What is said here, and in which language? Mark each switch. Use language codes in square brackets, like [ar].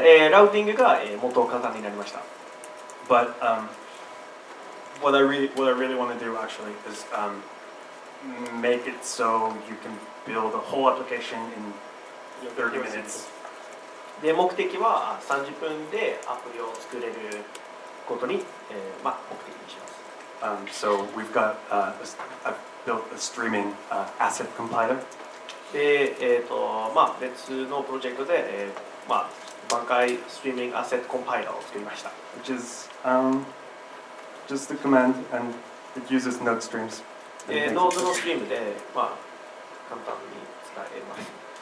[ja] ラウティングが、もっと簡単になりました。 [en] But what I really want to do actually is make it so you can build a whole application in 30 minutes. [ja] で目的は30分でアプリを作れることに、まあ目的にします。 [en] So we've got I've built a streaming asset compiler. [ja] で、まあ別のプロジェクトで、まあ挽回ストリーミングアセットコンパイラーを作りました。 [en] Which is just a command and it uses node streams. [ja] ノードのストリームで、まあ簡単に使えます。